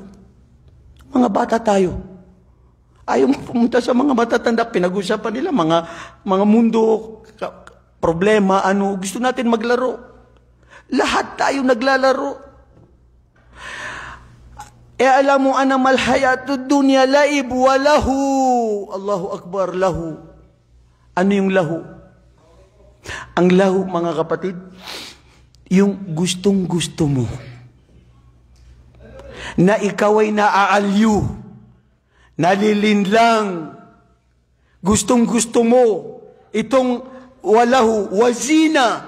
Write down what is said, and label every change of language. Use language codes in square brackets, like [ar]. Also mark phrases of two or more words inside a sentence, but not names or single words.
[tl] Mga bata tayo. Ayaw mo pumunta sa mga matatanda, pinag-usapan nila mga mundo, problema, gusto natin maglaro. Lahat tayo naglalaro. Alam mo, [ar] إنما الحياة الدنيا لعب ولهو. الله أكبر لهو. [tl] Ano yung lahu? Ang lahu, mga kapatid, yung gustong-gusto mo. Na ikaw ay naaalyu, nalilinlang, gustong-gusto mo, itong [ar] ولهو وزينة.